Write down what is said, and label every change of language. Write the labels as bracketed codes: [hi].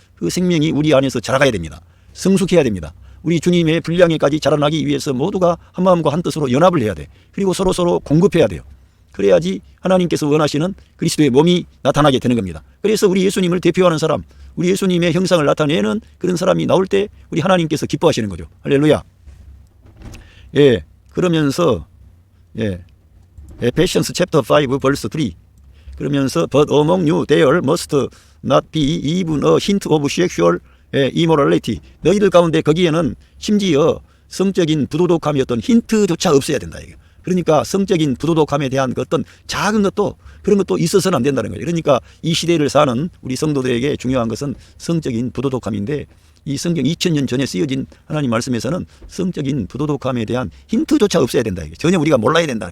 [ko] 그 생명이 우리 안에서 자라가야 됩니다. 성숙해야 됩니다. 우리 주님의 분량에까지 자라나기 위해서 모두가 한 마음과 한 뜻으로 연합을 해야 돼. 그리고 서로 공급해야 돼요. 그래야지 하나님께서 원하시는 그리스도의 몸이 나타나게 되는 겁니다. 그래서 우리 예수님을 대표하는 사람, 우리 예수님의 형상을 나타내는 그런 사람이 나올 때 우리 하나님께서 기뻐하시는 거죠. 할렐루야. 예, 그러면서 [en] Ephesians chapter 5 verse 3, [ko] 그러면서 [en] But among you there must not be even a hint of sexual immorality. [ko] 너희들 가운데 거기에는 심지어 성적인 부도덕함이 어떤 힌트조차 없어야 된다. 이게. 그러니까 성적인 부도덕함에 대한 그 어떤 작은 것도, 그런 것도 있어서는 안 된다는 거예요. 그러니까 이 시대를 사는 우리 성도들에게 중요한 것은 성적인 부도덕함인데, 이 성경 2000년 전에 쓰여진 하나님 말씀에서는 성적인 부도덕함에 대한 힌트조차 없어야 된다. 이게. 전혀 우리가 몰라야 된다.